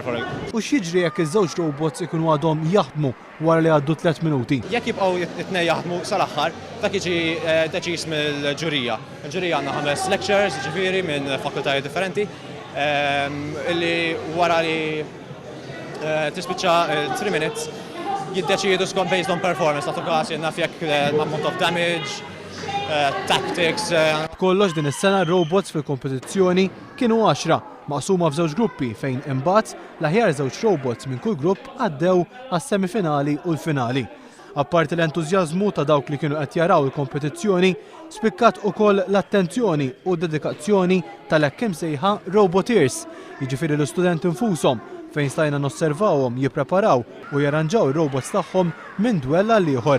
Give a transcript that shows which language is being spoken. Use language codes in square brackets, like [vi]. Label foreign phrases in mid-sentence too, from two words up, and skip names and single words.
[mt] U x'jiġri jekk iż-żewġ robots ikunu għadhom jaħdmu wara li għaddu 3 minuti? Jekk jibqgħu it-tnejn jaħdmu sal-aħħar, dak jiġi deċiż mill-ġurija. Il-ġurija għandna 5 lectures, ġifieri minn fakultajiet differenti, illi wara li tispiċċa 3 minutes jiddeċiedu skont [en] based on performance, [mt] ta' każ naf jekk [en] amount of damage, tactics. [mt] Kollox din is-sena robots fil-kompetizzjoni kienu 10, maqsuma f'żewġ gruppi fejn imbagħad l-aħjar żewġ robots minn kull grupp għaddew għas-semifinali u l-finali. Apparti l-entużjażmu ta' dawk li kienu qed jaraw il-kompetizzjoni, spikkat ukoll l-attenzjoni u d-dedikazzjoni tal-hekk imsejħa Roboteers, jiġifieri l-istudenti infushom fejn stajna nosservawhom jippreparaw u jarranġaw ir-robots tagħhom minn dwell għal ieħor.